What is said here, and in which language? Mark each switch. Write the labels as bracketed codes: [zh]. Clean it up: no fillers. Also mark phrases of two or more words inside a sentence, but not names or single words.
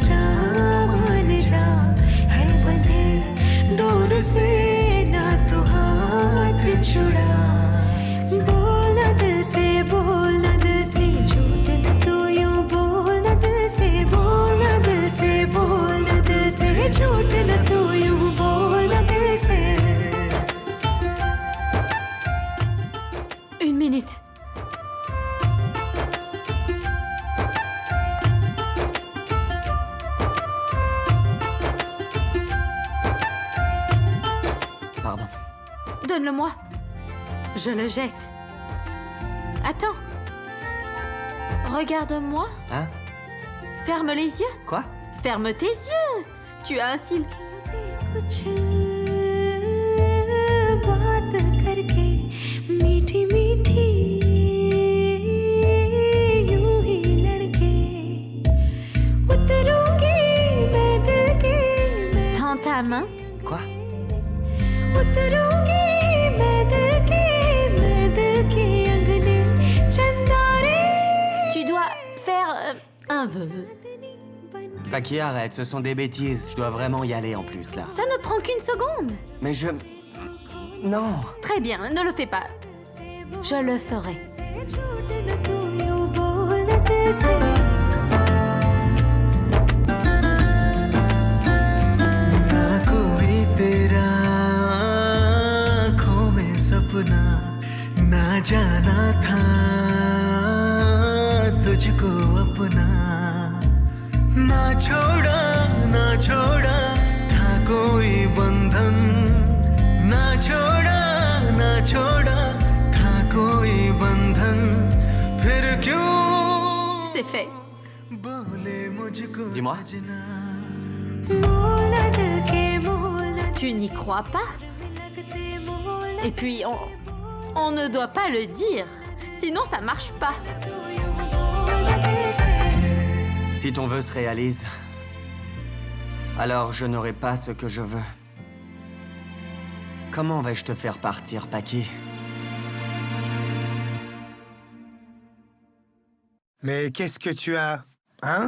[hi] जा मान जा है बंधे डोर से ना तू हाथ छुड़ा बोलना दिल से झूठ न तू यूं बोलना दिल से बोलना दिल से झूठ न तू यूं बोलना दिल से [fr] Une minute. Pardon. Donne-le-moi. Je le jette. Attends. Regarde-moi. Hein? Ferme les yeux. Quoi? Ferme tes yeux. Tu as un cil. [hi] से कुछ बात करके मीठी मीठी यूं ही लड़के उतरूंगी मैं दिल के [fr] Tends ta main. Quoi? [hi] उतरूंगी मैं दिल के अंगने चंदारे [fr] Tu dois faire un vœu. Paki, arrête, ce sont des bêtises. Je dois vraiment y aller en plus, là. Ça ne prend qu'une seconde. Mais je... Non. Très bien, ne le fais pas. Je le ferai. [hi] झूठ न तू यूं बोलना दिल से ना कोई तेरा आँखों में सपना ना जाना था तुझको अपना ना छोड़ा था कोई बंधन ना छोड़ा था कोई बंधन फिर क्यों [fr] C'est fait. [hi] बोले मुझको [fr] Dis-moi. [hi] सजना बोलना दिल के बोलना [fr] Tu n'y crois pas? [hi] लगते बोलना [fr] Et puis, on ne doit pas le dire. Sinon, ça marche pas. [hi] तू यूं बोलना दिल से [fr] Si ton vœu se réalise, alors je n'aurai pas ce que je veux. Comment vais-je te faire partir, Paki? Mais qu'est-ce que tu as? Hein?